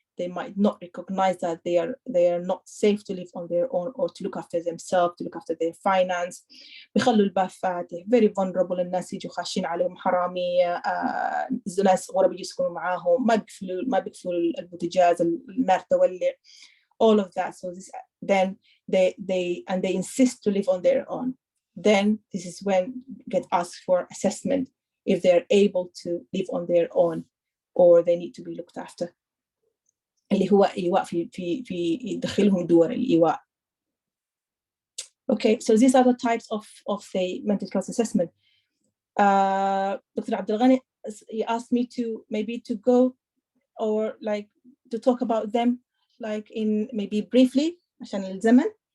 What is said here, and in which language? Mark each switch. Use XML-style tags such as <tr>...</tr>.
<en>they might not recognize that they are not safe to live on their own or to look after themselves, to look after their finance.</en> <ar>بيخلوا الباب فاتح,</ar> <en>very vulnerable,</en> <ar>الناس يجوا خاشين عليهم حرامية, ناس غرب يجوا يسكنوا معاهم, ما بيقفلوا البوتاجاز, النار تولع,</ar> <en>all of that. So then they insist to live on their own. Then this is when get asked for assessment if they're able to live on their own or they need to be looked after.</en> <ar>اللي هو إيواء في يدخلهم دور الإيواء.</ar> <en>Okay, so these are the types of the mental health assessment. Dr. Abdelghani, he asked me to go or like to talk about them like in maybe briefly</en> <ar>عشان الزمن.</ar>